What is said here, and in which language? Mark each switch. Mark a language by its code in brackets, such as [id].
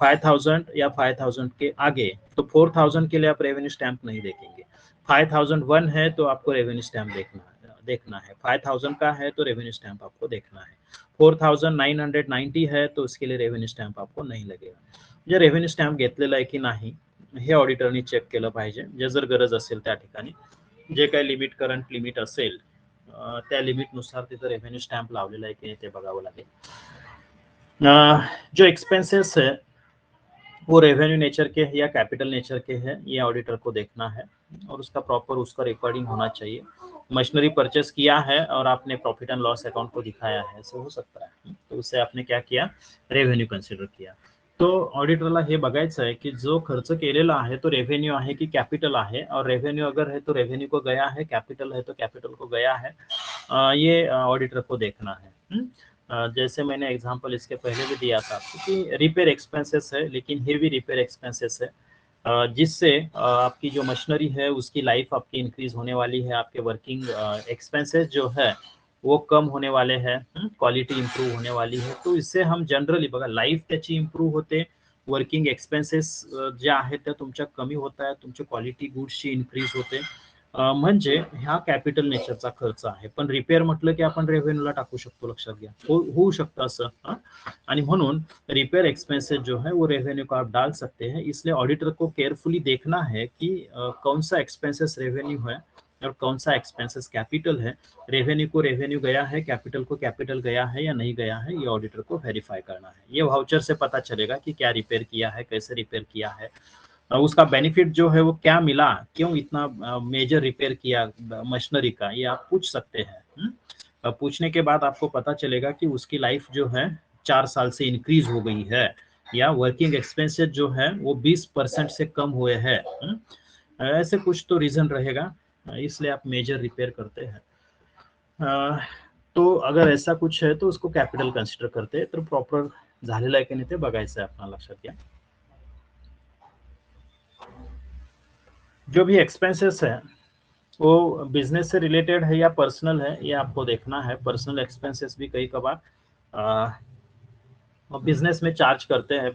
[hi] 5000 या 5000 के आगे तो 4000 के लिए आप रेवेन्यू स्टैंप नहीं देखेंगे. 5001 है तो आपको रेवेन्यू स्टैंप देखना है. 5000 का है तो रेवेन्यू स्टैंप आपको देखना है. 4990 है तो उसके लिए रेवेन्यू स्टॅम्प आपको नाही लगेगा. [mr] जे रेव्हेन्यू स्टॅम्प घेतलेला आहे की नाही हे ऑडिटरनी चेक केलं पाहिजे. जे जर गरज असेल त्या ठिकाणी जे काही लिमिट, करंट लिमिट असेल त्या लिमिटनुसार तिथं रेव्हेन्यू स्टॅम्प लावलेला आहे की ते बघावं लागेल. [hi] जो एक्सपेंसेस है वो रेवेन्यू नेचर के है या कैपिटल नेचर के हैं, ये ऑडिटर को देखना है और उसका प्रॉपर उसका रिकॉर्डिंग होना चाहिए. मशीनरी परचेस किया है और आपने प्रॉफिट एंड लॉस अकाउंट को दिखाया है, ऐसे हो सकता है, तो उससे आपने क्या किया, रेव्हेन्यू कन्सिडर किया. [mr] तो ऑडिटरला हे बघायचं आहे की जो खर्च केलेला आहे तो रेव्हेन्यू आहे की कॅपिटल आहे, [hi] और रेव्हेन्यू अगर है तो रेव्हेन्यू को गया है, कैपिटल है तो कैपिटल को गया है, ये ऑडिटर को देखना है. जैसे मैंने एग्जांपल इसके पहले भी दिया था कि रिपेयर एक्सपेंसेस है, लेकिन हेवी रिपेयर एक्सपेंसेस है, जिससे आपकी जो मशीनरी है उसकी लाइफ आपकी इंक्रीज होने वाली है, आपके वर्किंग एक्सपेंसेस जो है वो कम होने वाले हैं, क्वालिटी इंप्रूव होने वाली है. [mr] तो इससे हम जनरली बघा लाईफ त्याची इंप्रूव्ह होते, वर्किंग एक्सपेंसेस ज्या आहेत त्या तुमच्या कमी होत आहेत, तुमची क्वालिटी गुड्सची इन्क्रीज होते, म्हणजे ह्या कॅपिटल नेचरचा खर्च आहे, पण रिपेअर म्हटलं की आपण रेव्हेन्यूला टाकू शकतो, लक्षात घ्या, होऊ शकतं असं. आणि म्हणून [hi] रिपेयर एक्सपेंसेस जो है वो रेवेन्यू को आप डाल सकते हैं, इसलिए ऑडिटर को केयरफुली देखना है कि कौन सा एक्सपेंसेस रेवेन्यू है और कौन सा एक्सपेंसेस कैपिटल है। रेवेन्यू को रेवेन्यू गया है, कैपिटल को कैपिटल गया है या नहीं गया है, ये ऑडिटर को वेरीफाई करना है। ये वाउचर से पता चलेगा कि क्या रिपेयर किया है, कैसे रिपेयर किया है, उसका बेनिफिट जो है वो क्या मिला, क्यों इतना मेजर रिपेयर किया मशीनरी का, ये आप पूछ सकते हैं। पूछने के बाद आपको पता चलेगा कि उसकी लाइफ जो है 4 साल से इंक्रीज हो गई है, या वर्किंग एक्सपेंसेस जो है वो 20% से कम हुए हैं। ऐसे कुछ तो रीजन रहेगा, इसलिए आप मेजर रिपेयर करते हैं। तो अगर ऐसा कुछ है तो उसको कॅपिटल कन्सिडर करते हैं, [mr] तर प्रॉपर झालेलं आहे की नाही ते बघायचं आहे आपल्याला, लक्षात घ्या। [hi] जो भी एक्सपेंसेस है वो बिजनेस से रिलेटेड है या पर्सनल है, ये आपको देखना है। पर्सनल एक्सपेंसेस भी कई कबार बिजनेस में चार्ज करते हैं।